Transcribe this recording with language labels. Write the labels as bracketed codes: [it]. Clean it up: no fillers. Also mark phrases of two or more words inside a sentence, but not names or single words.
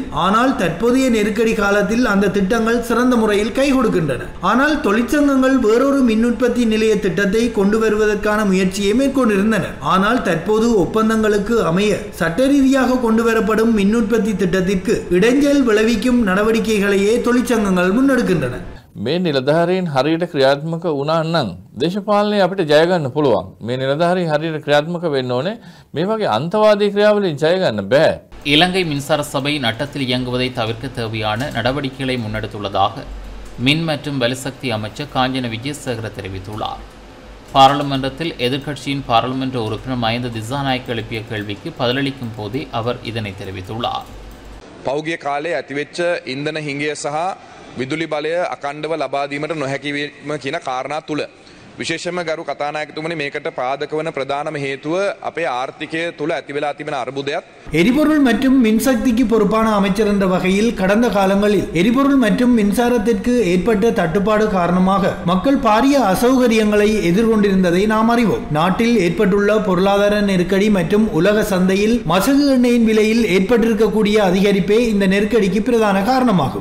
[ta] ஆனால் தற்போதைய நெருக்கடி காலத்தில் அந்த திட்டங்கள் சிறந்த முறையில் கை கொடுக்கின்றன. ஆனால் தொழிற்சங்கங்கள் வேறொரு மின் உற்பத்தி நிலைய திட்டத்தை கொண்டு வருவதற்கான முயற்சியை மேற்கொண்டிருந்தனர். ஆனால் தற்போது ஒப்பந்தங்களுக்கு அமைய சட்ட ரீதியாக கொண்டு வரப்படும் மின் உற்பத்தி திட்டத்திற்கு இடைஞ்சல் விளைவிக்கும் நடவடிக்கைகளையே தொழிற்சங்கங்கள் முன்னெடுக்கின்றன. [si] මේ නිලධාරීන් හරියට ක්‍රියාත්මක වුණා නම් දේශපාලනය අපිට ජය ගන්න පුළුවන්. මේ නිලධාරීන් හරියට ක්‍රියාත්මක වෙන්න ඕනේ. මේ වගේ අන්තවාදී ක්‍රියාවලින් ජය ගන්න බෑ. [ta] இலங்கை மின்சார சபை நட்டத்தில் இயங்குவதை தவிர்க்க தேவையான நடவடிக்கைகளை முன்னெடுத்துள்ளதாக மின் மற்றும் வலுசக்தி அமைச்சர் காஞ்சன விஜயசேகர தெரிவித்துள்ளார். பாராளுமன்றத்தில் எதிர்க்கட்சியின் பாராளுமன்ற உறுப்பினர் மஹிந்த திசாநாயக்க எழுப்பிய கேள்விக்கு பதிலளிக்கும் போதே அவர் இதனை தெரிவித்துள்ளார். [si] පෞගිය කාලේ ඇතිවෙච්ච ඉන්ධන හිඟය සහ විදුලි බලය අකණ්ඩව ලබා දීමට නොහැකිවීම කියන කාරණා තුල විශේෂයෙන්ම ගරු කතානායකතුමනි මේකට පාදක වන ප්‍රධානම හේතුව අපේ ආර්ථිකය තුල ඇති වෙලා තිබෙන අර්බුදයක්. [ta] எரிபொருள் மற்றும் மின்சக்திக்கு பொறுப்பான அமைச்சர் என்ற வகையில் கடந்த காலங்களில் எரிபொருள் மற்றும் மின்சாரத்திற்கு ஏற்பட்ட தட்டுப்பாடு காரணமாக மக்கள் பாரிய அசௌகரியங்களை எதிர்கொண்டிருந்ததை நாம் அறிவோம். நாட்டில் ஏற்பட்டுள்ள பொருளாதார நெருக்கடி மற்றும் உலக சந்தையில் மசகு எண்ணெயின் விலையில் ஏற்பட்டிருக்கக்கூடிய அதிகரிப்பே இந்த நெருக்கடிக்கு பிரதான காரணமாகும்.